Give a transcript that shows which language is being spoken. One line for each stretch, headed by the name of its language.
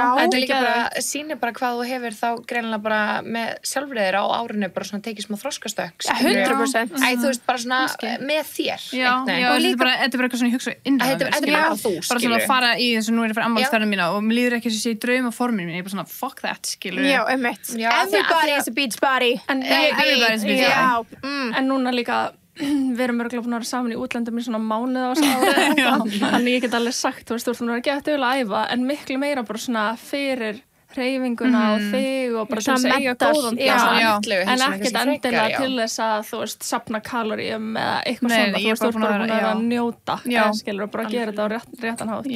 Icelandic: Þetta er líka bara, sýnir bara hvað þú hefur þá greinilega bara með sjálfriðir á árinu bara svona tekið smá þroskastökk. 100%. Þú veist, bara svona með þér. Já, og þetta er bara eitthvað svona ég hugsa innræða. Þetta er bara þú, skilur. Bara svona að fara í þess að nú er ég að fara ammálsferðina mína og mér líður ekki að sé í drauma forminu mín, ég er bara svona,
English: fuck that,
Icelandic: skilur. Já, einmitt.
English: Everybody is a beach body. Everybody is a beach body.
Icelandic: En núna líka við erum örgulega búin að vera saman í útlöndum í svona mánuð á þessu ári þannig ég get alveg sagt, þú veist, þú ert búin að vera gett auðvitað að æfa en miklu meira bara svona fyrir hreyfinguna og þig og bara til þess að eiga góðan en ekkert endilega til þess að þú veist, safna kaloríum eða eitthvað svona, þú veist, þú ert bara búin að njóta skilur og bara gera þetta á réttan hátt.